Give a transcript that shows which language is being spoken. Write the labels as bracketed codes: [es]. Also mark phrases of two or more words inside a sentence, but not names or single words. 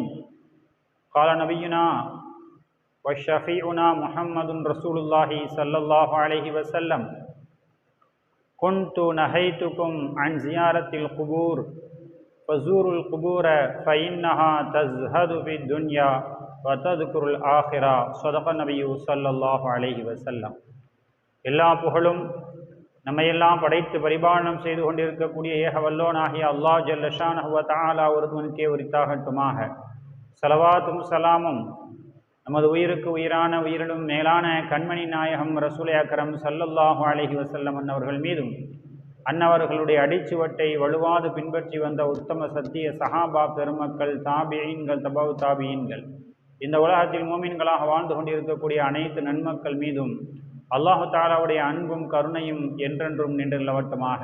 [ar] قال نبينا وشفيعنا محمد رسول الله صلى الله عليه وسلم: كنت نهيتكم عن زيارة القبور فزوروا القبور فإنها تزهد في الدنيا وتذكر الآخرة. صدق النبي صلى الله عليه وسلم. [ta] எல்லா புகழும் நம்மையெல்லாம் படைத்து பரிபாலனம் செய்து கொண்டிருக்கக்கூடிய ஏக வல்லோனாகிய அல்லாஹ் [ar] جل شأنه وتعالى [ta] ஒருவனுக்கே உரித்தாகட்டுமாக. ஸலவாத்தும் சலாமும் நமது உயிருக்கு உயிரான உயிரிலும் மேலான கண்மணி நாயகம் ரசூலே அக்ரம் [ar] صلى الله عليه وسلم [ta] அன்னவர்கள் மீதும் அன்னவர்களுடைய அடிச்சுவட்டை வலுவாது பின்பற்றி வந்த உத்தம சத்திய சஹாபா பெருமக்கள், தாபியீன்கள், தபவு தாபியீன்கள், இந்த உலகத்தில் மூமின்களாக வாழ்ந்து கொண்டிருக்கக்கூடிய அனைத்து நன்மக்கள் மீதும் அல்லாஹு தஆலாவுடைய அன்பும் கருணையும் என்றென்றும் நின்று நிலவட்டுமாக.